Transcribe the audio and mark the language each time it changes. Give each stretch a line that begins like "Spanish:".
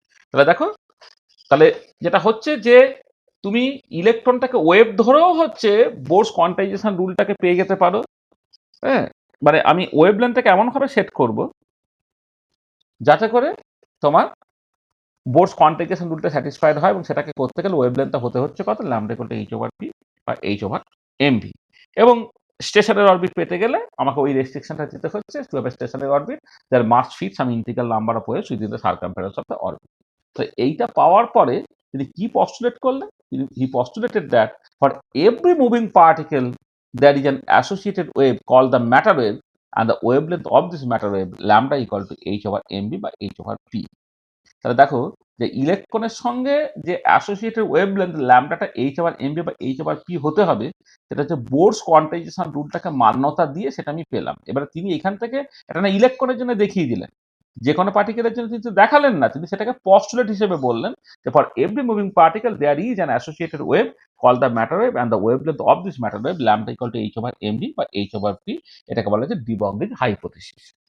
Bangla: তাহলে দেখো, তাহলে যেটা হচ্ছে যে তুমি ইলেকট্রনটাকে ওয়েভ ধরেও হচ্ছে বোরস কোয়ান্টাইজেশন রুলটাকে পেয়ে যেতে পারো, হ্যাঁ, মানে আমি ওয়েভলেন্থটাকে এমনভাবে সেট করব যাতে করে তোমার বোরস কোয়ান্টাইজেশন রুলটা স্যাটিসফাইড হয়, এবং সেটাকে করতে গেলে ওয়েভলেন্থটা হতে হচ্ছে কত, lambda equal to H over P বা এইচ ওভার এমভি। এবং স্টেশনারি অরবিট পেতে গেলে আমাকে ওই রেস্ট্রিকশনটা দিতে হচ্ছে,
English: To have a stationary orbit যার must fit some integral number of waves within the circumference of the orbit.
Bangla: তো এইটা পাওয়ার পরে তিনি কি পস্টুলেট করলেন,
English: He postulated that for every moving particle there is an associated wave called the matter wave, and the wavelength of this matter wave lambda equal to h over mv by h over p।
Bangla: তাহলে দেখো যে ইলেকট্রনের সঙ্গে যে associated wavelength ল্যামডাটা H over MB বা H over P হতে হবে, সেটা হচ্ছে বোরস কোয়ান্টাইজেশন রুলটাকে মান্যতা দিয়ে সেটা আমি পেলাম। এবারে তিনি এখান থেকে এটা না ইলেকট্রনের জন্য দেখিয়ে দিলেন, যে কোনো পার্টিকেলের জন্য কিন্তু দেখালেন না, তিনি সেটাকে পস্টুলেট হিসেবে বললেন যে
English: for every moving particle there is an associated wave call the matter wave and the wavelength of this matter wave lambda equal to h over mv
Bangla: বা এইচ ওভার পি। এটাকে বলা হচ্ছে ডি ব্রগলির হাইপোথিসিস।